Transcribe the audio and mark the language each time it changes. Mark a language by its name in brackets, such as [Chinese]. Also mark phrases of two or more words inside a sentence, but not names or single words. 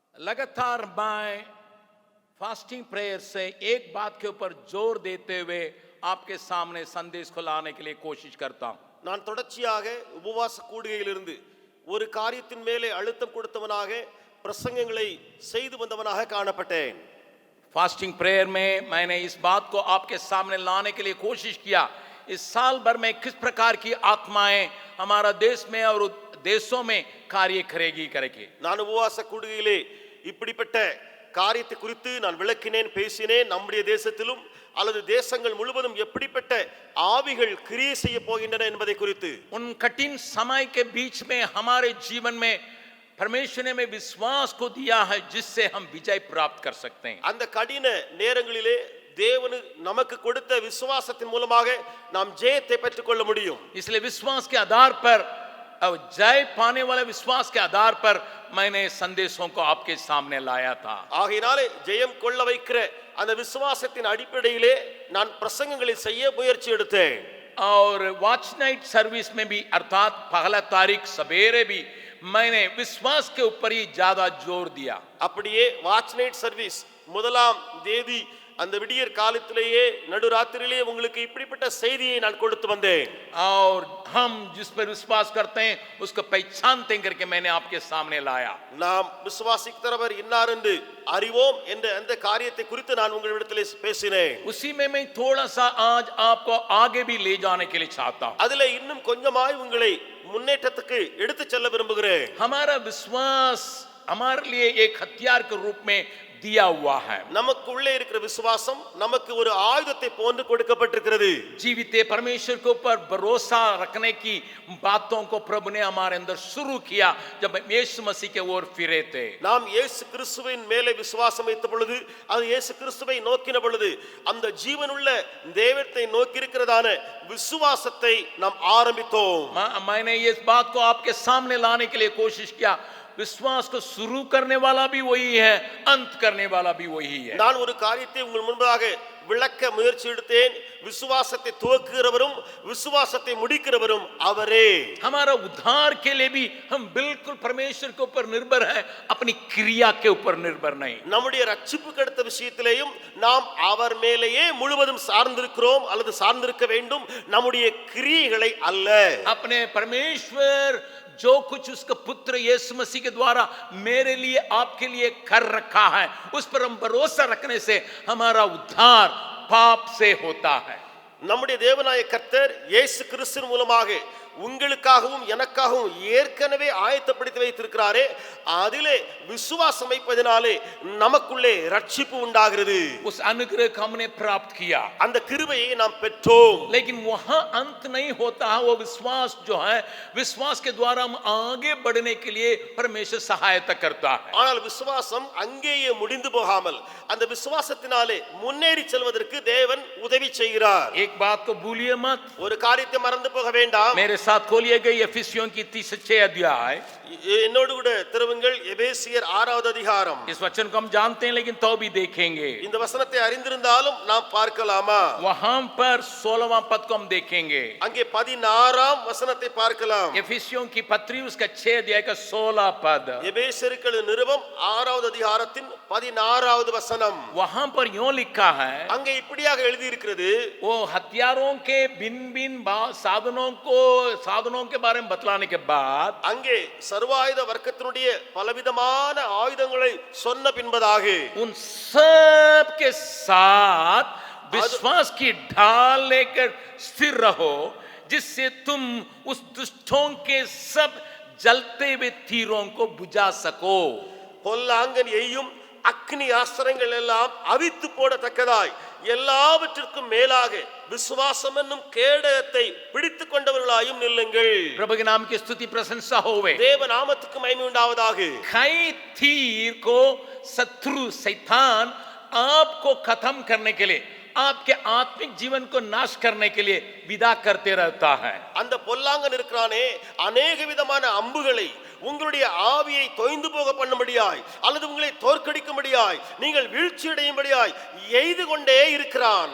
[Hindi] लगातार मैं [English] fasting prayer [Hindi] से एक बात के ऊपर जोर देते हुए आपके सामने संदेश को लाने के लिए कोशिश करता हूं. [Tamil] நான் தொடர்ச்சியாக உபவாச கூடுகையிலிருந்து ஒரு காரியத்தின் மேலே அழுத்தம் கொடுத்தவனாக பிரசங்கங்களை செய்து வந்தவனாக காணப்பட்டேன். [English] fasting prayer [Hindi] में मैंने इस बात को आपके सामने लाने के लिए कोशिश किया, इस साल भर में किस प्रकार की आत्माएं हमारा देश में और देशों में कार्य करेगी. [Tamil] நான் உபவாச கூடுகையிலே இப்படிப்பட்ட காரியத்தை குறித்து நான் விளக்கினேன், பேசினேன். நம்முடைய தேசத்திலும் அல்லது தேசங்கள் முழுவதும் எப்படிப்பட்ட ஆவிகள் கிரியை செய்ய போகின்றன என்பதை குறித்து. [Hindi] उन कठिन समय के बीच में हमारे जीवन में परमेश्वर ने हमें विश्वास को दिया है जिससे हम विजय प्राप्त कर सकते हैं. [Tamil] அந்த கடின நேரங்களிலே தேவன் நமக்கு கொடுத்த விசுவாசத்தின் மூலமாக நாம் ஜெயத்தை பெற்றுக்கொள்ள முடியும். [Hindi] इसलिए विश्वास के आधार पर और जय पाने वाले विश्वास के आधार पर मैंने संदेशों को आपके सामने लाया था. [Tamil] ஆகையினாலே ஜெயம் கொள்ள வைக்கிற அந்த விசுவாசத்தின் அடிப்படையிலே நான் பிரசங்கங்களை செய்ய முயற்சி எடுத்தேன். [Hindi] और [English] watch night service [Hindi] में भी अर्थात पहला तारीख सवेरे भी मैंने विश्वास के ऊपर ही ज्यादा जोर दिया. [Tamil] அப்படியே [English] watch night service [Tamil] முதலாம் தேதி அந்த விடியற் காலத்திலேயே நடுராத்திரியிலே உங்களுக்கு இப்படிப்பட்ட செய்தியை நான் கொடுத்து வந்தேன். [Hindi] और हम जिस पर विश्वास करते हैं उसको पहचानते करके मैंने आपके सामने लाया. [Tamil] நாம் விசுவாசிக்கிறவர் இன்னார் என்று அறிவோம் என்ற அந்த காரியத்தை குறித்து நான் உங்களிடத்திலே பேசினேன். [Hindi] उसी में मैं थोड़ा सा आज आपको आगे भी ले जाने के लिए चाहता हूं. [Tamil] அதிலே இன்னும் கொஞ்சமாய் உங்களை முன்னேற்றத்துக்கு எடுத்து செல்ல விரும்புகிறேன். [Hindi] हमारा विश्वास हमारे लिए एक हथियार के रूप में दिया हुआ है. [Tamil] நமக்குள்ளே இருக்கிற விசுவாசம் நமக்கு ஒரு ஆயுதத்தை போன்று கொடுக்கப்பட்டிருக்கிறது. [Hindi] जीवित परमेश्वर के ऊपर भरोसा रखने की बातों को प्रभु ने हमारे अंदर शुरू किया जब यीशु मसीह के ओर फिरे थे. [Tamil] நாம் இயேசு கிறிஸ்துவின் மேலே விசுவாசம் வைத்த பொழுது, அது இயேசு கிறிஸ்துவை நோக்கின பொழுது, அந்த ஜீவனுள்ள தேவனை நோக்கி இருக்கிறதான விசுவாசத்தை நாம் ஆரம்பித்தோம். [Hindi] मैंने इस बात को आपके सामने लाने के लिए कोशिश किया, विश्वास को शुरू करने वाला भी वही है, अंत करने वाला भी वही है. [Tamil] நான் ஒரு காரியத்தை உங்கள் முன்பாக விளக்க முயற்சி எடுத்தேன். விசுவாசத்தை துவக்குகிறவரும் விசுவாசத்தை முடிக்கிறவரும் அவரே. [Hindi] हमारा उद्धार के लिए भी हम बिल्कुल परमेश्वर के ऊपर निर्भर है, अपनी क्रिया के ऊपर निर्भर नहीं. [Tamil] நம்முடைய ரட்சிப்புக்கு அடுத்த விஷயத்திலேயும் நாம் அவர் மேலேயே முழுவதும் சார்ந்திருக்கிறோம் அல்லது சார்ந்திருக்க வேண்டும், நம்முடைய கிரியைகளை அல்ல. [Hindi] अपने परमेश्वर जो कुछ उसका पुत्र यीशु मसीह के द्वारा मेरे लिए आपके लिए कर रखा है उस पर हम भरोसा रखने से हमारा उद्धार पाप से होता है. [Tamil] நம்முடைய தேவனாய கர்த்தர் இயேசு கிறிஸ்துவின் மூலமாக உங்களுக்காகவும் எனக்காகவும் ஏற்கனவே ஆயத்தப்படுத்தி வைத்திருக்கிறாரே, அதிலே விசுவாசம் வைப்பதனாலே நமக்குள்ளே ரட்சிப்பு உண்டாகிறது. [Hindi] उस अनुग्रह को हमने प्राप्त किया, [Tamil] அந்த கிருபையை நாம் பெற்றோம். [Hindi] लेकिन वहां अंत नहीं होता है. वो विश्वास जो है, विश्वास के द्वारा हम आगे बढ़ने के लिए परमेश्वर सहायता करता है. [Tamil] ஆனால் விசுவாசம் அங்கேயே முடிந்து போகாமல் அந்த விசுவாசத்தினாலே முன்னேறி செல்வதற்கு தேவன் உதவி செய்கிறார். [Hindi] एक बात को भूलिए मत, [Tamil] ஒரு காரியத்தை மறந்து போக வேண்டாம். [Hindi] मेरे साथ खोलिए गई एफिसियों की 36 अध्याय. [Tamil] என்னோடு கூட திருவுங்கள் எபேசியர் 6வது அதிகாரம். [Hindi] इस वचन को हम जानते हैं लेकिन तो भी देखेंगे. [Tamil] இந்த वचनத்தை அறிந்திருந்தாலும் நாம் பார்க்கலாமா? [Hindi] वहां पर 16वां पद को हम देखेंगे. [Tamil] அங்கே 16ஆம் வசனத்தை பார்க்கலாம். [Hindi] एफिसियों की पत्री उसका 6 अध्याय का 16 पद. [Tamil] எபேசியருக்கு நிருபம் 6வது அதிகாரத்தின் 16வது வசனம். [Hindi] वहां पर यूं लिखा है, [Tamil] அங்கே இப்படியாக எழுதி இருக்கிறது, [Hindi] वो हथियारों के भिन्न साधनों के बारे में बतलाने के बाद [Tamil] அங்கே சர்வாயுத வர்க்கத்தினுடைய பலவிதமான ஆயுதங்களை சொன்ன பின்பதாக [Hindi] उन सब के साथ विश्वास की ढाल लेकर स्थिर रहो जिससे तुम उस दुष्टों के सब जलते हुए तीरों को बुझा सको. [Tamil] பொல்லாங்கன் எய்யும் அக்னி ஆஸ்திரங்கள் எல்லாம் அவித்து போடத்தக்கதாய் எல்லாவற்றிற்கும் மேலாக விசுவாசம் என்னும் கேடகத்தை பிடித்துக் கொண்டவர்களாயும் நில்லுங்கள். [Hindi] प्रभु के नाम की स्तुति प्रशंसा होवे. [Tamil] தேவ நாமத்துக்கு மகிமை உண்டாவதாக. [Hindi] कई तीर को शत्रु शैतान आपको खत्म करने के लिए, आपके आत्मिक जीवन को नाश करने के लिए विदा करते रहता है. [Tamil] அந்த பொல்லாங்கன் இருக்கிறானே, अनेक விதமான அம்புகளை உங்களுடைய ஆவியை தொய்ந்து போக பண்ணும்படியாய் அல்லது உங்களை தோற்கடிக்கும்படியாய் நீங்கள் வீழ்ச்சி அடையும்படியாய் எய்து கொண்டே இருக்கிறான்.